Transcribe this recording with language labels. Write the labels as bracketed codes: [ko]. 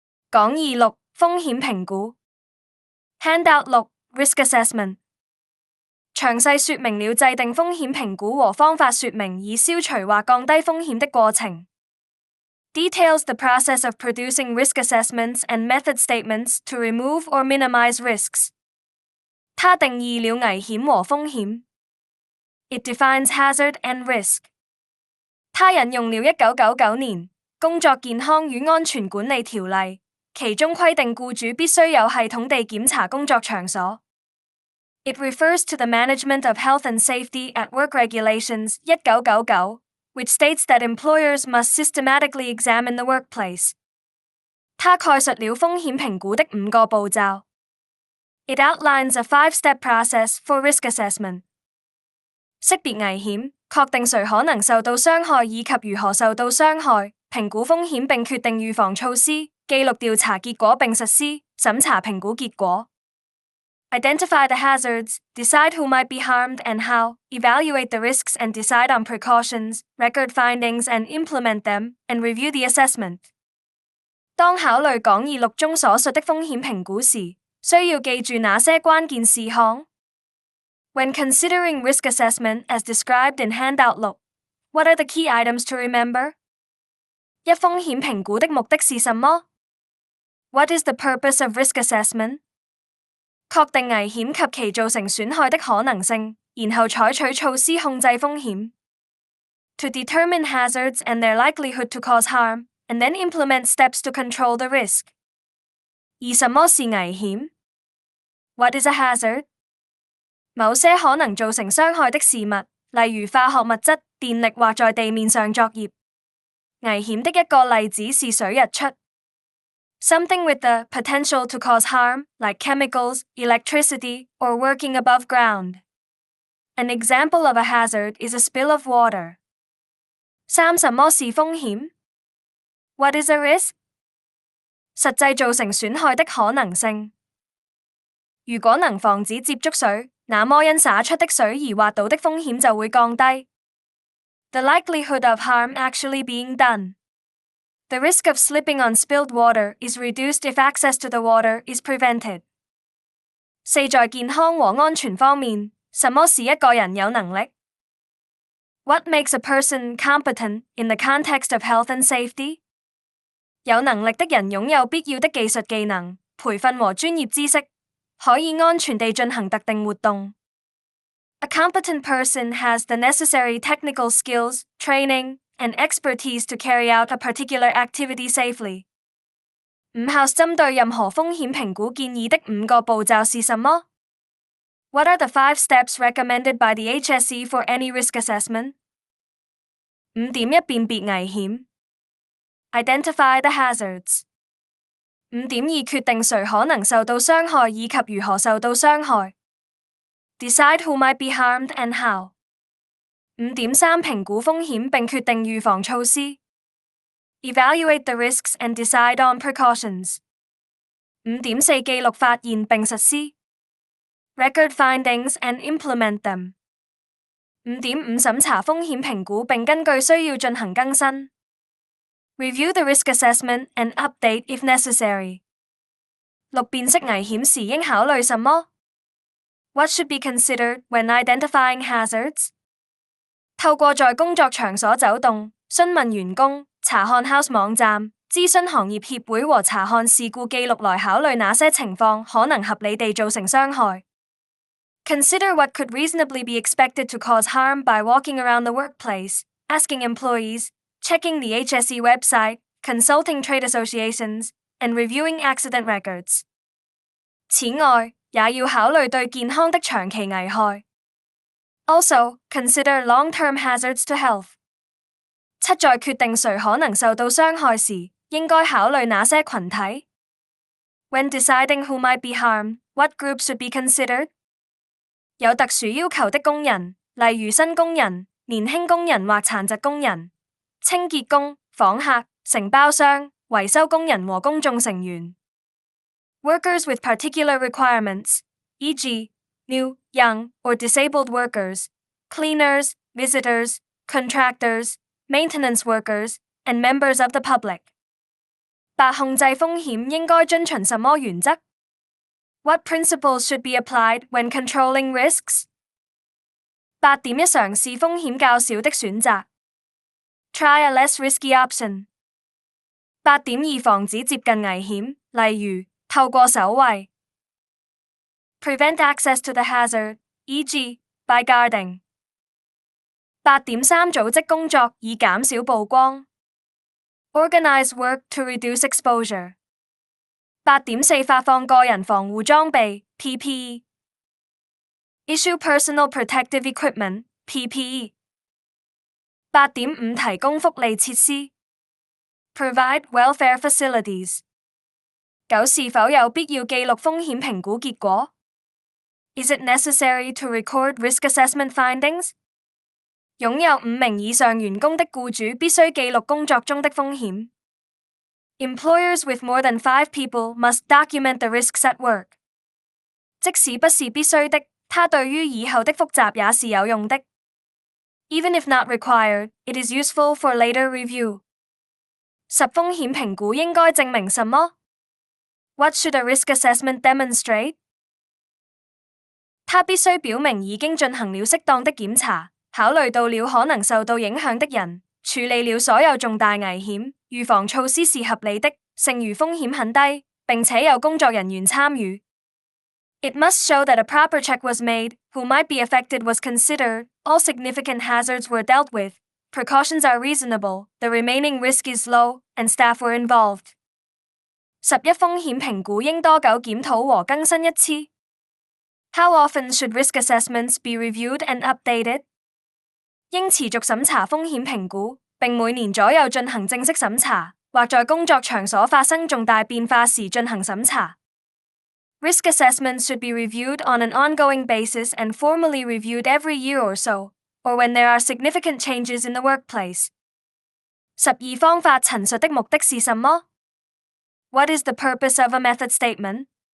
[zh] 講義6風險評估 [en] Handout 6 Risk Assessment [zh] 詳細說明了制定風險評估和方法說明以消除或降低風險的過程。 [en] Details the process of producing risk assessments and method statements to remove or minimize risks. [zh] 它定義了危險和風險。 [en] It defines hazard and risk. [zh] 它引用了1999年工作健康與安全管理條例，其中規定僱主必須有系統地檢查工作場所。 [en] It refers to the Management of Health and Safety at Work Regulations 1999, which states that employers must systematically examine the workplace. [zh] 它概述了風險評估的5個步驟。 [en] It outlines a 5-step process for risk assessment. [zh] 識別危險，確定誰可能受到傷害以及如何受到傷害，評估風險並決定預防措施，記錄調查結果並實施、審查評估結果。 [en] Identify the hazards, decide who might be harmed and how, evaluate the risks and decide on precautions, record findings and implement them, and review the assessment. [zh] 當考慮講義6中所述的風險評估時，需要記住哪些關鍵事項？ [en] When considering risk assessment as described in Handout 6, what are the key items to remember? [zh] 一風險評估的目的是什麼？ [en] What is the purpose of risk assessment? [zh] 確定危險及其造成損害的可能性，然後採取措施控制風險。 [en] To determine hazards and their likelihood to cause harm, and then implement steps to control the risk. [zh] 而什麼是危險？ [en] What is a hazard? [zh] 某些可能造成傷害的事物，例如化學物質、電力或在地面上作業。危險的一個例子是水溢出。 [en] Something with the potential to cause harm, like chemicals, electricity, or working above ground. An example of a hazard is a spill of water. 3. [zh] 什麼是風險？ [en] What is a risk? [zh] 實際造成損害的可能性。如果能防止接觸水，那麼因灑出的水而滑倒的風險就會降低。 [en] The likelihood of harm actually being done. The risk of slipping on spilled water is reduced if access to the water is prevented. 4. [zh] 在健康和安全方面，什麼使一個人有能力？ [en] What makes a person competent in the context of health and safety? [zh] 有能力的人擁有必要的技術技能、培訓和專業知識，可以安全地進行特定活動。 [en] A competent person has the necessary technical skills, training, and expertise to carry out a particular activity safely. 5. [zh] 針對任何風險評估建議的5個步驟是什麼？ [en] What are the 5 steps recommended by the HSE for any risk assessment? 5.1 [zh] 辨別危險 [en] Identify the hazards. [zh] 5.2 決定誰可能受到傷害以及如何受到傷害。 [en] Decide who might be harmed and how. [zh] 5.3 評估風險並決定預防措施。 [en] Evaluate the risks and decide on precautions. [zh] 5.4 記錄發現並實施。 [en] Record findings and implement them. [zh] 5.5 審查風險評估並根據需要進行更新。 [en] Review the risk assessment and update if necessary. 6. [zh] 辨識危險時應考慮什麼？ [en] What should be considered when identifying hazards? [zh] 透過在工作場所走動、詢問員工、查看 House 網站、諮詢行業協會和查看事故記錄來考慮哪些情況可能合理地造成傷害。 [en] Consider what could reasonably be expected to cause harm by walking around the workplace, asking employees, checking the HSE website, consulting trade associations, and reviewing accident records. [zh] 此外，也要考慮對健康的長期危害。 [en] Also, consider long-term hazards to health. 7. [zh] 在決定誰可能受到傷害時，應該考慮哪些群體？ [en] When deciding who might be harmed, what groups should be considered? [zh] 有特殊要求的工人，例如新工人、年輕工人或殘疾工人、清潔工、訪客、承包商、維修工人和公眾成員。 [en] Workers with particular requirements, e.g., new, young, or disabled workers, cleaners, visitors, contractors, maintenance workers, and members of the public. 8. [zh] 控制風險應該遵循什麼原則？ [en] What principles should be applied when controlling risks? [zh] 8.1 嘗試風險較小的選擇。 [en] Try a less risky option. [zh] 8.2 防止接近危險，例如透過守衛。 [en] Prevent access to the hazard, e.g. by guarding. [zh] 8.3 組織工作以減少曝光。 [en] Organize work to reduce exposure. [zh] 8.4 發放個人防護裝備 PPE. [en] Issue personal protective equipment PPE. 8.5 [zh] 提供福利設施 [en] Provide welfare facilities. 9. [zh] 是否有必要記錄風險評估結果 [en] Is it necessary to record risk assessment findings? [zh] 擁有5名以上員工的僱主必須記錄工作中的風險。 [en] Employers with more than 5 people must document the risks at work. [zh] 即使不是必須的，它對於以後的複習也是有用的。 [en] Even if not required, it is useful for later review. 10. [zh] 風險評估應該證明什麼 [en] ？What should a risk assessment demonstrate? [zh] 它必須表明已經進行了適當的檢查，考慮到了可能受到影響的人，處理了所有重大危險，預防措施是合理的，剩餘風險很低，並且有工作人員參與。 [en] It must show that a proper check was made, who might be affected was considered, all significant hazards were dealt with, precautions are reasonable, the remaining risk is low, and staff were involved. 11. [zh] 風險評估應多久檢討和更新一次 ？ [en] How often should risk assessments be reviewed and updated? [zh] 應持續審查風險評估，並每年左右進行正式審查，或在工作場所發生重大變化時進行審查。 [en] Risk assessments should be reviewed on an ongoing basis and formally reviewed every year or so, or when there are significant changes in the workplace. 12. [zh] 方法陳述的目的是什麼 [en] ？What is the purpose of a method statement?